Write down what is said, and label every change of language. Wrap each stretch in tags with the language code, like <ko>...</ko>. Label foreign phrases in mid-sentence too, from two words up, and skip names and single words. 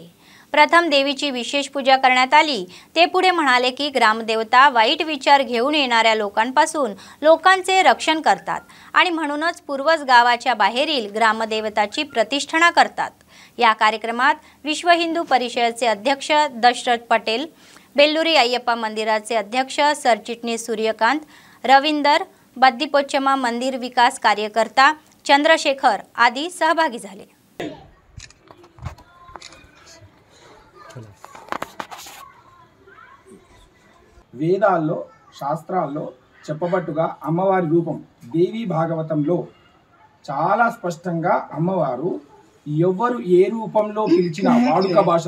<mr>प्रथम देवीची विशेष पूजा करण्यात आली. ते पुढे म्हणाले की ग्रामदेवता वाईट विचार घेऊन येणाऱ्या लोकांपासून लोकांचे रक्षण करतात आणि म्हणूनच पूर्वज गावाच्या बाहेरील ग्रामदेवताची प्रतिष्ठा करतात. या कार्यक्रमात विश्व हिंदू परिषदेचे अध्यक्ष दशरथ पटेल, बेल्लुरी अय्यप्पा मंदिराचे अध्यक्ष सरचिटणीस सूर्यकांत, रविंदर, बद्दीपोचम्मा मंदिर विकास कार्यकर्ता चंद्रशेखर आदी सहभागी झाले.</mr> <te>వేదాల్లో శాస్త్రాల్లో చెప్పబట్టుగా అమ్మవారి రూపం దేవి భాగవతంలో చాలా స్పష్టంగా అమ్మవారు ఎవరు ఏ రూపంలో పిలిచినా వాడుక</te>